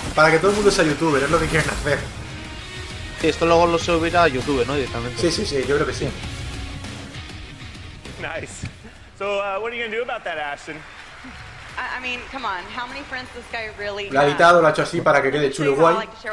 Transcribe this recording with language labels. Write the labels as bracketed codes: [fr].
[es] Para que todo el mundo sea youtuber, es lo que quieren hacer. Sí, esto luego lo subirá a YouTube, ¿no? Directamente. Sí, sí, sí, yo creo que sí. [en] Nice. So, what are you going to do about that, Ashton? I mean, come on, how many friends this guy really [es] has? La ha editado, lo ha hecho así para que quede chulo igual.